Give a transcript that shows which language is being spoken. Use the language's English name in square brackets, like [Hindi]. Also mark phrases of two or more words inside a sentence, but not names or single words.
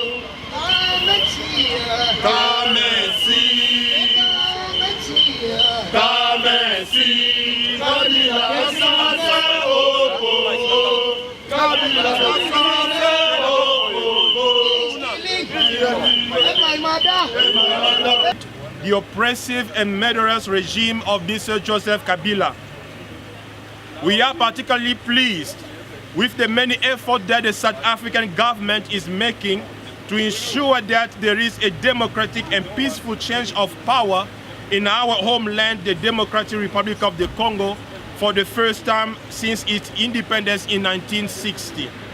[Lingala] Kamesi. Kamesi. Kabila asase au Congo. Kabila asase au Congo. [English] The oppressive and murderous regime of Mr. Joseph Kabila. We are particularly pleased with the many efforts that the South African government is making to ensure that there is a democratic and peaceful change of power in our homeland, the Democratic Republic of the Congo, for the first time since its independence in 1960.